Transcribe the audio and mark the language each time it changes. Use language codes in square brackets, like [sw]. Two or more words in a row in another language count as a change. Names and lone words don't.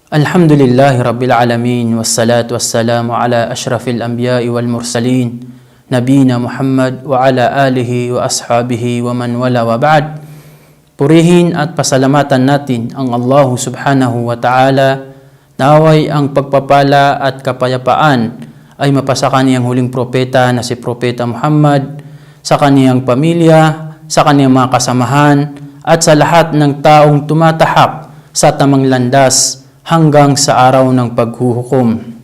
[ar] الحمد لله رب العالمين والصلاة والسلام على أشرف الأنبياء والمرسلين نبينا محمد وعلى آله وأصحابه ومن والاه وبعد. [tl] Purihin at pasalamatan natin ang Allah [ar] سبحانه وتعالى, [tl] naway ang pagpapala at kapayapaan ay mapasa kaniyang huling propeta na si Propeta Muhammad, sa kaniyang pamilya, sa kaniyang mga kasamahan, at sa lahat ng taong tumatahak sa tamang landas hanggang sa araw ng paghuhukom.